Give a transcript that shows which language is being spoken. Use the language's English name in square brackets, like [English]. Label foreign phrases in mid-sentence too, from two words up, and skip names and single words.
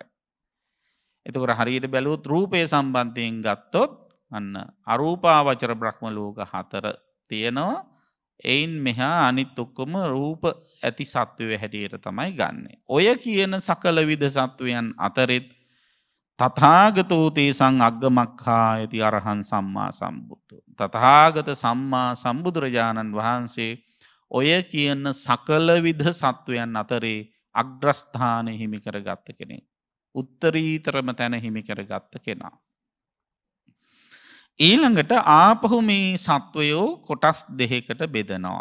[Sinhala] එතකොට හරියට බැලුවොත් රූපය සම්බන්ධයෙන් ගත්තොත් අන්න අරූපාවචර බ්‍රහ්ම ලෝක හතර තියෙනවා. එයින් මෙහා අනිත් ඔක්කොම රූප ඇති සත්වයෝ හැටියට තමයි ගන්නෙ. ඔය කියන සකල විද සත්වයන් අතරෙත් [Pali] තථාගතෝ තේසං අග්ගමක්ඛායති අරහං සම්මා සම්බුද්ධෝ. [Sinhala] තථාගත සම්මා සම්බුදුරජාණන් වහන්සේ ඔය කියන සකල විද සත්වයන් අතරේ අග්‍රස්ථාන හිමි කරගත්ත කෙනෙක්. උත්තරීතරම තැන හිමි කරගත්ත කෙනා. ඊළඟට ආපහු මේ සත්වයෝ කොටස් දෙකකට බෙදනවා.